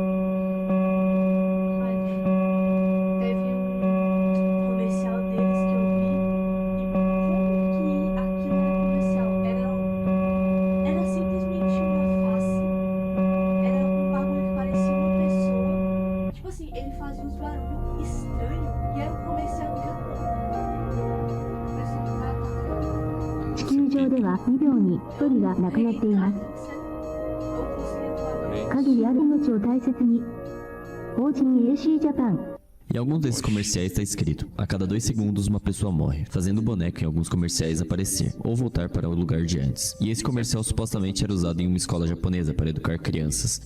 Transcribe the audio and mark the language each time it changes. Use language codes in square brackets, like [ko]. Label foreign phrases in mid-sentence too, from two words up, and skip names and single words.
[pt] Teve um comercial deles que eu vi e como que aquilo era comercial? Era simplesmente uma face. Era um bagulho que parecia uma pessoa. Tipo assim, ele fazia uns barulhos estranhos e era um comercial do Japão. Parecia que o cara tava... [ja] 地球上では2秒に1人が亡くなっています。限りある命を大切に。法人 AC ジャパン。 [pt] Em alguns desses comerciais está escrito: a cada 2 segundos uma pessoa morre, fazendo o boneco em alguns comerciais aparecer, ou voltar para o lugar de antes. E esse comercial supostamente era usado em uma escola japonesa para educar crianças.